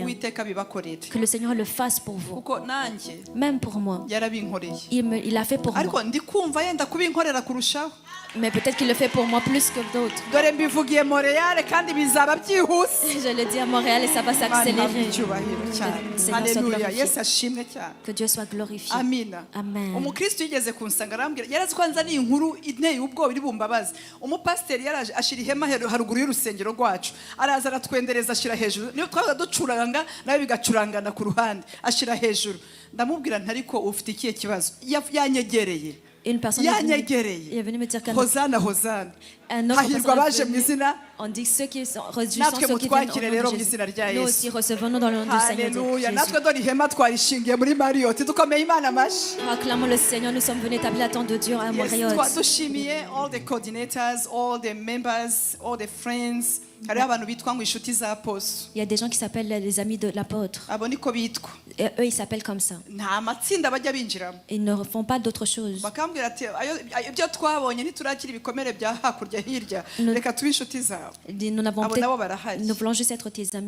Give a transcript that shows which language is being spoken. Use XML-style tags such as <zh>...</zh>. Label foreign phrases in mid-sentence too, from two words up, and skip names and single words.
<fr>Que le Seigneur le fasse pour vous. Même pour moi, il l'a fait pour moi. Mais peut-être qu'il le fait pour moi plus que d'autres. Je le dis à Montréal et ça va s'accélérer. Que Dieu soit glorifié. Amen.</fr> <rw>Umukristo yigeze kunsanga arambwira yarazi ko nzani inkuru inteye ubwoba iri bumbabaza. Umupasiteri yaraje ashira ihema haruguru y'urusengero rwacu. Araza aratwendereza ashira hejuru. Niyo twaza ducuranga nawe bigacurangana ku ruhande. Ashira hejuru. Ndamubwira ntariko ufite ikihe kibazo. Yanyegereye.</rw> <fr>Une personne est venue me dire qu'un Hosanna. On dit ceux qui sont réjouissants, ceux qui viennent au nom de Jésus. Nous aussi recevons-nous dans le nom du Seigneur Jésus. Acclamons le Seigneur, nous sommes venus établir la tente de Dieu à Marriott.</fr> <en>All the coordinators, all the members, all the friends.</en> <fr>Il y a des gens qui s'appellent les amis de l'apôtre. Et eux, ils s'appellent comme ça. Ils ne font pas d'autre chose. Nous voulons juste être tes amis.</fr>